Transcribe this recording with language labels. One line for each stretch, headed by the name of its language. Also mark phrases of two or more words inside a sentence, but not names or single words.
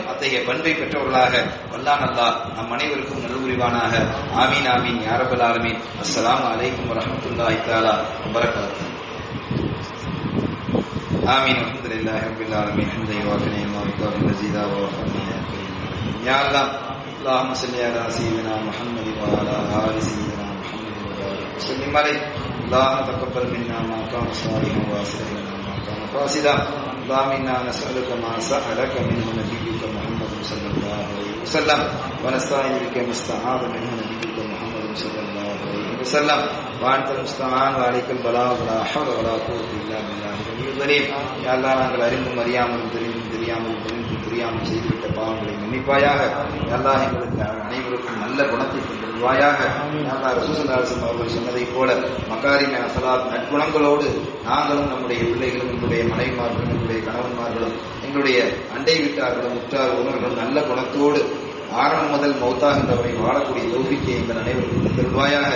Tamil: அத்தகைய பண்பை பெற்றவர்களாக வல்லான் அல்லாஹ் நம் அனைவருக்கும் நல்புரிவானாக.
Arabic: آمين آمين يا رب العالمين. السلام عليكم ورحمة الله تعالى وبركاته. آمين. الحمد لله رب العالمين. حمدا يوافي نعمه ويكافئ مزيده وفنا يا الله. اللهم صل على سيدنا محمد وعلى آل سيدنا محمد وبارك وسلم عليه. اللهم تقبل منا ما كان صالحا واصلح لنا ما كان فاسدا. اللهم انا نسألك ما سألك منه نبيك محمد صلى الله عليه وسلم ونستعين بك ما استعاذ منه نبيك محمد صلى الله عليه وسلم. وسلم وأنت المستعان وعليك البلاغ ولا حول ولا قوة إلا بالله العلي العظيم. يا الله,
Tamil: நாங்கள் அறிந்தும் அறியாமலும் தெரியாமல் செய்துவிட்ட பாவங்களை மன்னிப்பாயாக.
Arabic: يا الله,
Tamil: எங்களுக்கு அனைவருக்கும் நல்ல குணத்தை தருவாயாக.
Arabic: يا الله, رسول الله صلى الله عليه وسلم
Tamil: அவர்கள் சொன்னதைப் போல
Arabic: مكارم الأخلاق
Tamil: நற்குணங்களோடு நாங்களும் நம்முடைய பிள்ளைகளும் எங்களுடைய மனைவிமார்களும் எங்களுடைய கணவன்மார்களும் எங்களுடைய அண்டை வீட்டார்களும் உற்றார் உறவினர்களும் நல்ல குணத்தோடு ஆரம்பம் முதல் மௌத்தாகின்றவரை வாழக்கூடிய தௌஃபீக்கை எங்கள் அனைவருக்கும் தருவாயாக.